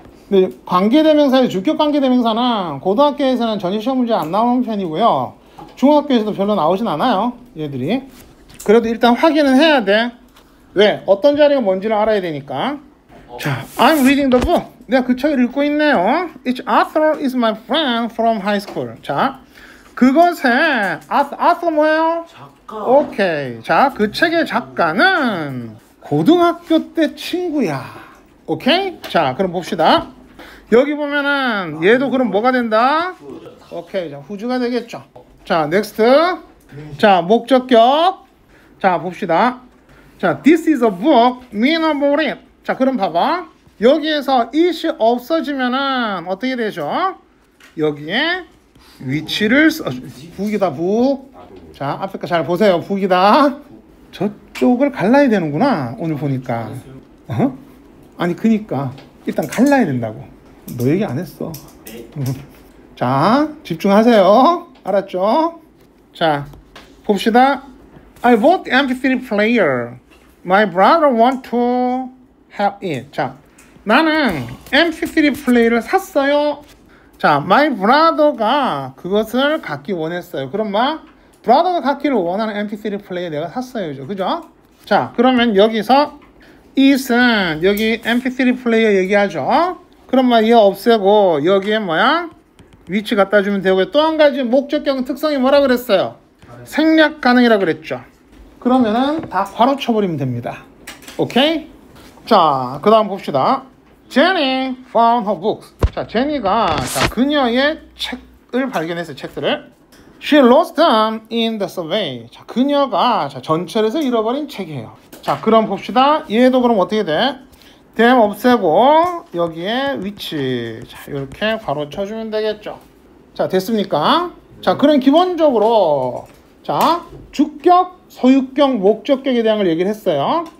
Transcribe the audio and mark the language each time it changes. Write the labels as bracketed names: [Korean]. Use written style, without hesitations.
[Korean] 근데 관계대명사의 주격 관계대명사는 고등학교에서는 전혀 시험 문제 안 나오는 편이고요. 중학교에서도 별로 나오진 않아요, 얘들이. 그래도 일단 확인은 해야 돼. 왜? 어떤 자리가 뭔지를 알아야 되니까. [English] 자, I'm reading the book. [Korean] 내가 그 책을 읽고 있네요. [English] Its author is my friend from high school. [Korean] 자, 그것의 author 뭐예요? 작가. 오케이. 자, 그 책의 작가는 고등학교 때 친구야. 오케이? 자, 그럼 봅시다. 여기 보면은 얘도 그럼 뭐가 된다? 오케이. 자, who's가 되겠죠. 자, next. 자, 목적격. 자, 봅시다. [English] 자, this is a book, mean about it. [Korean] 자, 그럼 봐봐. 여기에서 it이 없어지면은 어떻게 되죠? 여기에 위치를 북이다, 북. 자, 앞에 거 잘 보세요. 북이다. 저쪽을 갈라야 되는구나. 오늘 보니까. 아니, 그니까. 일단 갈라야 된다고. 너 얘기 안 했어. 자, 집중하세요. 알았죠? 자, 봅시다. [English] I bought the MP3 player. My brother want to have it. [Korean] 자, 나는 MP3 플레이를 샀어요. 자, my brother가 그것을 갖기 원했어요. 그럼 brother가 갖기를 원하는 MP3 플레이어 내가 샀어요. 그죠? 자, 그러면 여기서 it은 여기 MP3 플레이어 얘기하죠. 그럼 얘 없애고 여기에 위치 갖다 주면 되고요. 또 한 가지 목적격 특성이 뭐라 그랬어요? 생략 가능이라 그랬죠. 그러면은 다 괄호 쳐버리면 됩니다. 오케이? 자, 그 다음 봅시다. [English] Jenny found her books. [Korean] 자, 제니가 그녀의 책을 발견했어요. 책들을. [English] She lost them in the subway. [Korean] 자, 그녀가 전철에서 잃어버린 책이에요. 자, 그럼 봅시다. 얘도 그럼 어떻게 돼? them 없애고 여기에 위치. 자, 이렇게 괄호 쳐주면 되겠죠. 자, 됐습니까? 자, 그럼 기본적으로 주격, 소유격, 목적격에 대한 걸 얘기를 했어요.